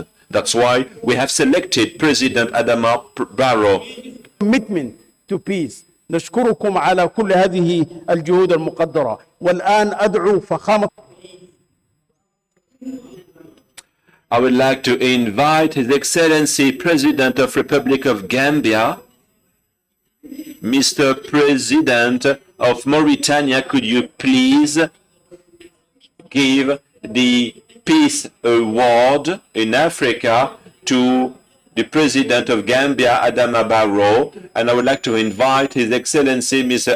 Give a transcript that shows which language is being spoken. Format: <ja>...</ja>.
<en>That's why we have selected President Adama Barrow. Commitment to peace.</en> <ar>نشكركم على كل هذه الجهود المقدرة. والآن أدعو فخامة.</ar> <en>I would like to invite His Excellency President of Republic of Gambia, Mr. President of Mauritania, could you please give the Peace Award in Africa to the President of Gambia, Adama Barrow, and I would like to invite His Excellency Mr.</en>